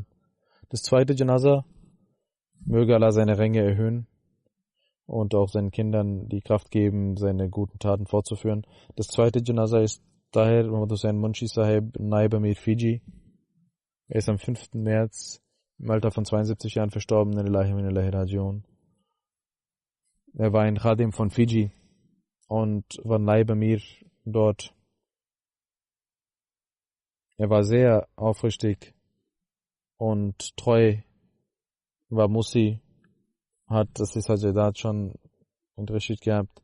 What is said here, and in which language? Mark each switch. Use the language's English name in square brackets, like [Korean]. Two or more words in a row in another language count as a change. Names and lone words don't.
[German] Das zweite Janaza, möge Allah seine Ränge erhöhen und auch seinen Kindern die Kraft geben, seine guten Taten fortzuführen. Das zweite Janaza ist Tahir Muhammad Hussain Munshi Sahib, Naib Amir Fiji. Er ist am 5. März im Alter von 72 Jahren verstorben, [Arabic] إنا لله وإنا إليه راجعون. [German] Er war ein Khadim von Fiji und war Naib Amir dort. Er war sehr aufrichtig und treu, war Musi, hat das Sajadat schon unterrichtet gehabt.